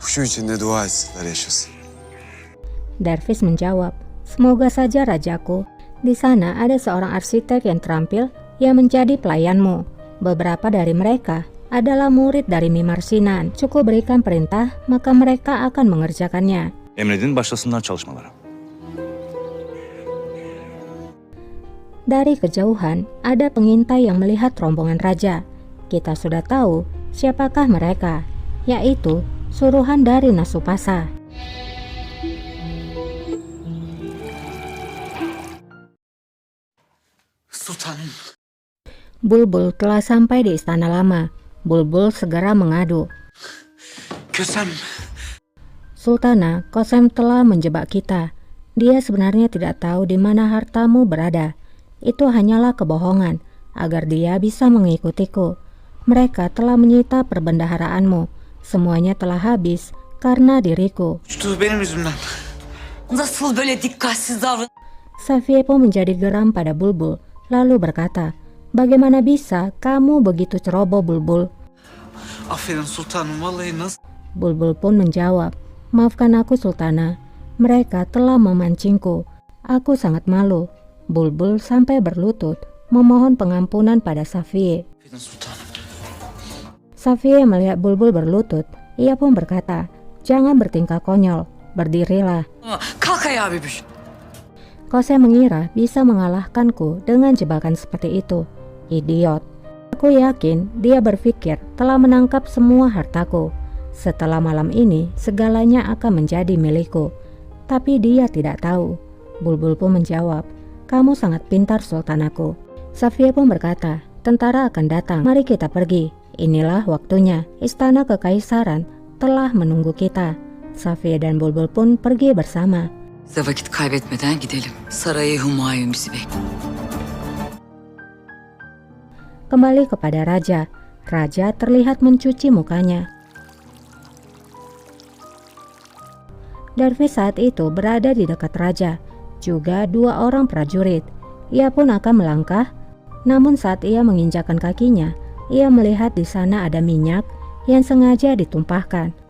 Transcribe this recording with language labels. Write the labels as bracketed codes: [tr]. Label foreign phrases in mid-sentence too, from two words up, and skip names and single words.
[tr] Şu içinde dua etsinler yaşasın. [id] Dervis menjawab, semoga saja rajaku, di sana ada seorang arsitek yang terampil yang menjadi pelayanmu. Beberapa dari mereka adalah murid dari Mimar Sinan. Cukup berikan perintah, maka mereka akan mengerjakannya. [tr] Emredin başlasınlar çalışmalara. [id] Dari kejauhan, ada pengintai yang melihat rombongan raja. Kita sudah tahu siapakah mereka, yaitu suruhan dari Nasupasa. [tr] Sultanım. [id] Bulbul telah sampai di istana lama. Bulbul segera mengadu. Kösem. Sultana, Kosem telah menjebak kita. Dia sebenarnya tidak tahu di mana hartamu berada. Itu hanyalah kebohongan, agar dia bisa mengikutiku. Mereka telah menyita perbendaharaanmu. Semuanya telah habis karena diriku. [tr] Uçtuğu benim yüzümden. Nasıl böyle dikkatsiz davran? [id] Safiye pun menjadi geram pada Bulbul, lalu berkata, "Bagaimana bisa kamu begitu ceroboh, Bulbul?" [tr] Aferin sultanım, vallahi nasıl? [id] Bulbul pun menjawab, "Maafkan aku Sultana, mereka telah memancingku. Aku sangat malu." Bulbul sampai berlutut, memohon pengampunan pada Safiye. [tr] Aferin sultanım. [id] Safiye melihat Bulbul berlutut, ia pun berkata, "Jangan bertingkah konyol, berdirilah." [tr] Kalk ayağa bebüş. [id] Kosem mengira bisa mengalahkanku dengan jebakan seperti itu. Idiot. Aku yakin dia berpikir telah menangkap semua hartaku. Setelah malam ini, segalanya akan menjadi milikku. Tapi dia tidak tahu. Bulbul pun menjawab, "Kamu sangat pintar, Sultanaku." Safiye pun berkata, "Tentara akan datang, mari kita pergi. Inilah waktunya, istana kekaisaran telah menunggu kita." Safiye dan Bulbul pun pergi bersama. [tr] Size vakit kaybetmeden gidelim. Sarayı Humayun bizi bekliyor. [id] Kembali kepada raja. Raja terlihat mencuci mukanya. Dervis saat itu berada di dekat raja, juga dua orang prajurit. Ia pun akan melangkah, namun saat ia menginjakkan kakinya, ia melihat di sana ada minyak yang sengaja ditumpahkan.